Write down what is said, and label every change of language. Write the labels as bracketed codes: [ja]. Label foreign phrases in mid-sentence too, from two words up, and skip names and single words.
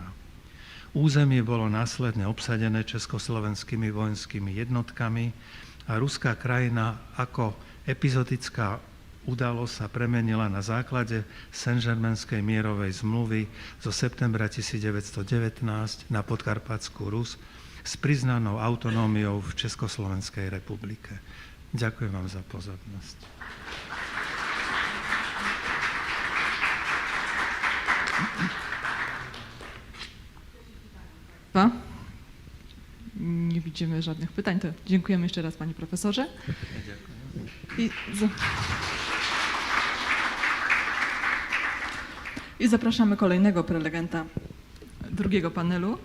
[sk] Územie bolo následne obsadené československými vojenskými jednotkami a ruská krajina ako epizodická udalosť sa premenila na základe Saint-Germainskej mierovej zmluvy zo septembra 1919 na Podkarpatskú Rus s priznanou autonómiou v Československej republike. Ďakujem vám za pozornosť. [pl] Nie widzimy żadnych pytań, to dziękujemy jeszcze raz panie profesorze. I zapraszamy kolejnego prelegenta drugiego panelu.